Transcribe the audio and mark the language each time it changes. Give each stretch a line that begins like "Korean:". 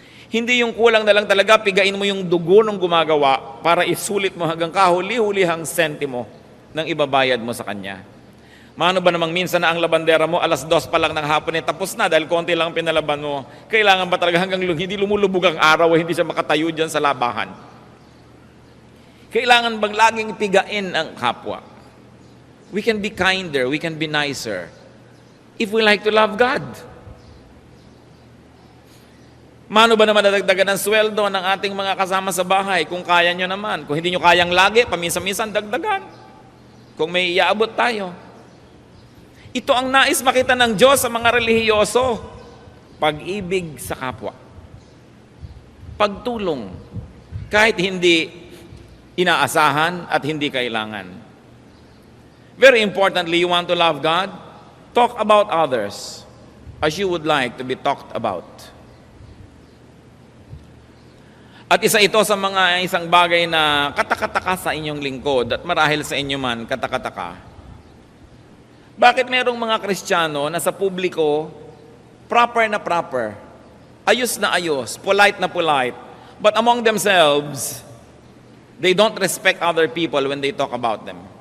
Filipino: Hindi yung kulang na lang talaga, pigain mo yung dugo ng gumagawa para isulit mo hanggang kahuli-hulihang sentimo ng ibabayad mo sa Kanya. Mano ba namang minsan na ang labandera mo, 2:00 pa lang ng hapon, tapos na dahil konti lang pinalaban mo. Kailangan ba talaga hanggang hindi lumulubog ang araw, hindi siya makatayo dyan sa labahan? Kailangan bang laging pigain ang kapwa?
English: We can be kinder, we can be nicer, if we like to love God.
Filipino: Mano ba naman nadagdagan ng sweldo ng ating mga kasama sa bahay kung kaya nyo naman? Kung hindi nyo kayang lagi, paminsan-minsan dagdagan. Kung may iaabot tayo. Ito ang nais makita ng Diyos sa mga relihiyoso. Pag-ibig sa kapwa. Pagtulong. Kahit hindi inaasahan at hindi kailangan.
English: Very importantly, you want to love God? Talk about others as you would like to be talked about.
Filipino: At isa ito sa mga isang bagay na katakataka sa inyong lingkod at marahil sa inyo man katakataka. Bakit merong mga Kristiyano na sa publiko, proper na proper, ayos na ayos, polite na polite,
English: but among themselves, they don't respect other people when they talk about them.